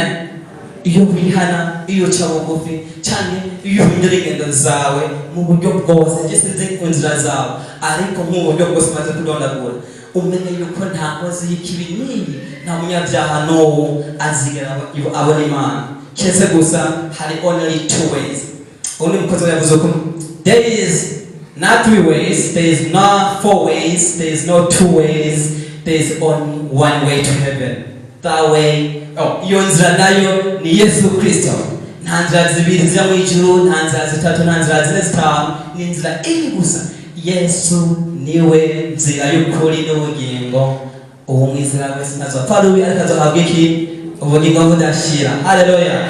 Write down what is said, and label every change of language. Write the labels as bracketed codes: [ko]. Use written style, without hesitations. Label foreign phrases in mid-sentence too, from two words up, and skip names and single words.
[rn] Iyo wihana, iyo uca bugufi cyane, iyo uhindura ingendo zawe mu buryo bwose gisize ku nzira zawe, ariko mu buryo bwose maze kudondagura, umenye yuko nta kozi y'ikibi n'iyi, nta munyabyaha n'uwo azigera abona Imana. Kese gusa hari [en] only two ways. Only [rn] mukozi yavuze ko [en] there is not 3 ways, there is not 4 ways, there is no 2 ways, there is only one way to heaven. That way, [rn] iyo nzira nayo ni Yesu Kristo. Nta nzira zibiri zijya mu ijuru, nta nzira zitatu, nta nzira zine zitanu, ni inzira imwe gusa. Yesu niwe nzira y'ukuri n'ubugingo. Uwo mwizera wese ntazapfa rubi, ariko azohabwa iki? Ubugingo budashira. Haleluya.